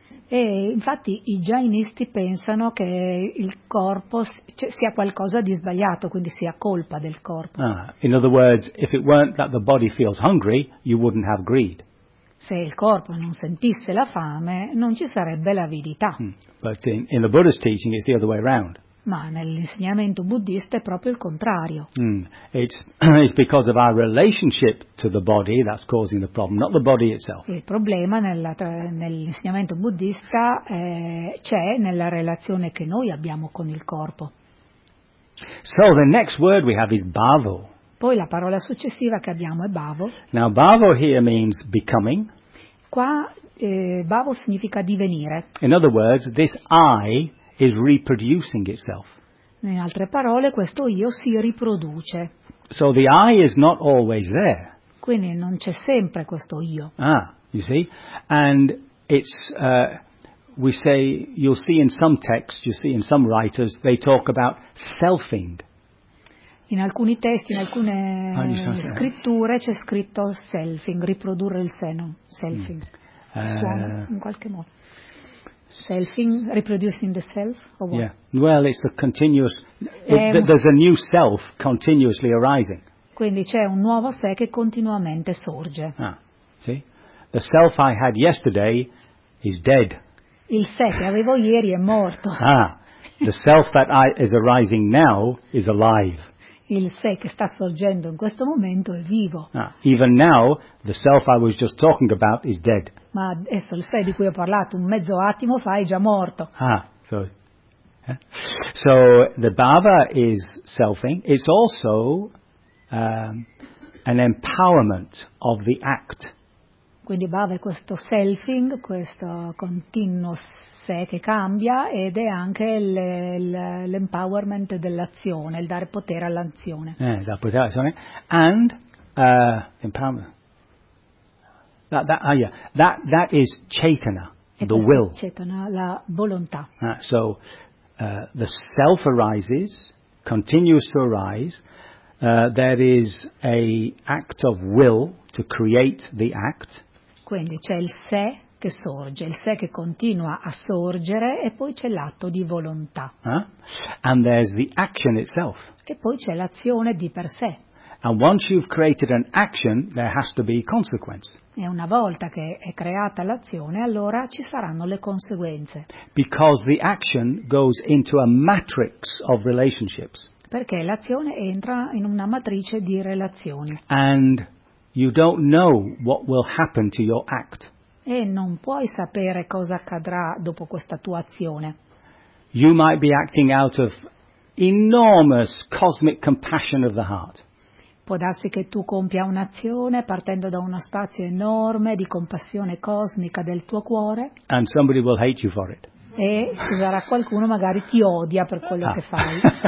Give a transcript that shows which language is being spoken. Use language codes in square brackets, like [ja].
[it] E infatti i jainisti pensano che il corpo sia qualcosa di sbagliato, quindi sia colpa del corpo. [en] In other words, if it weren't that the body feels hungry, you wouldn't have greed. [it] Se il corpo non sentisse la fame, non ci sarebbe l'avidità. [en] But in the Buddha's teaching it's the other way around. [it] Ma nell'insegnamento buddista è proprio il contrario. [en] It's because of our relationship to the body that's causing the problem, not the body itself. [it] Il problema nell'insegnamento buddista c'è nella relazione che noi abbiamo con il corpo. [en] So the next word we have is bhavo. [it] Poi la parola successiva che abbiamo è bhavo. [en] Now bhavo here means becoming. [it] Qua bhavo significa divenire. [en] In other words, this I is reproducing itself. [it] In altre parole, questo io si riproduce. [en] So the I is not always there. [it] Quindi non c'è sempre questo io. [en] Ah, you see? And it's we say you'll see in some texts, you see in some writers, they talk about selfing. [it] In alcuni testi, in alcune scritture c'è scritto selfing, riprodurre il sé, no? [en] Selfing. [it] Suona in qualche modo. [en] Selfing, reproducing the self, or what? Yeah, well, it's a continuous, there's a new self continuously arising. [it] Quindi c'è un nuovo sé che continuamente sorge. [en] Ah, see? The self I had yesterday is dead. [it] Il sé che avevo ieri è morto. [en] Ah, the self that is arising now is alive. [it] Il sé che sta sorgendo in questo momento è vivo. [en] Ah, even now, the self I was just talking about is dead. [it] Ma adesso il sé di cui ho parlato un mezzo attimo fa è già morto. [en] Ah, so. Yeah. So the bhava is selfing. It's also an empowerment of the act. [it] Quindi Bhava è questo selfing, questo continuo sé che cambia, ed è anche l'empowerment dell'azione, il dare potere all'azione. Dare potere all'azione. [en] And empowerment. That is Chetana, the will. [it] Chetana, la volontà. [en] So the self arises, continues to arise. There is a act of will to create the act. [it] Quindi c'è il sé che sorge, il sé che continua a sorgere, e poi c'è l'atto di volontà. [en] And there's the action itself. [it] E poi c'è l'azione di per sé. [en] And once you've created an action, there has to be consequence. [it] E una volta che è creata l'azione, allora ci saranno le conseguenze. [en] Because the action goes into a matrix of relationships. [it] Perché l'azione entra in una matrice di relazioni. [en] And you don't know what will happen to your act. [it] E non puoi sapere cosa accadrà dopo questa tua azione. [en] You might be acting out of enormous cosmic compassion of the heart. [it] Può darsi che tu compia un'azione partendo da uno spazio enorme di compassione cosmica del tuo cuore. [en] And somebody will hate you for it. [it] E ci sarà qualcuno magari ti odia per quello che fai.